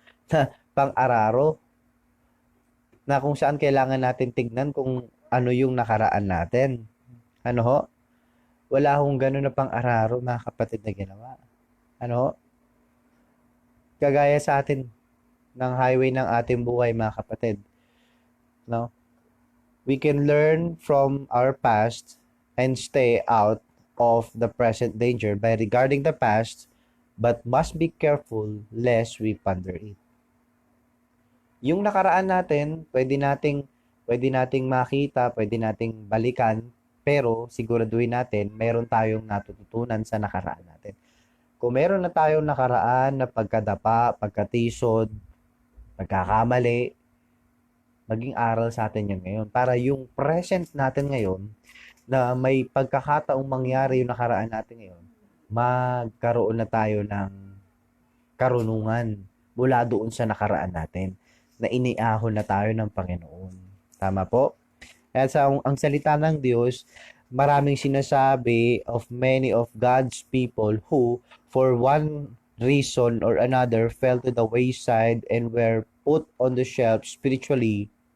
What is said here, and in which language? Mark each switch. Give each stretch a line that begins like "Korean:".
Filipino: Na pang-araro. Na kung saan kailangan natin tignan kung ano yung nakaraan natin. Ano ho? Wala hong gano'n na pang-araro, mga kapatid, na ginawa. Ano ho? Kagaya sa atin ng highway ng ating buhay, mga kapatid. No?
English: We can learn from our past and stay out of the present danger by regarding the past, but must be careful lest we ponder it.
Filipino: Yung nakaraan natin, pwede nating makita, pwede nating balikan, Pero siguraduhin natin, meron tayong natututunan sa nakaraan natin. Kung meron na tayong nakaraan na pagkadapa, pagkatisod, pagkakamali, maging aral sa atin yan ngayon. Para yung present natin ngayon, na may pagkakataong mangyari yung nakaraan natin ngayon, magkaroon na tayo ng karunungan mula doon sa nakaraan natin na iniahon na tayo ng Panginoon. Tama po? Kaya ang salita ng Diyos, maraming sinasabi
English: of many of God's people who, for one reason or another, fell to the wayside and were put on the shelf spiritually.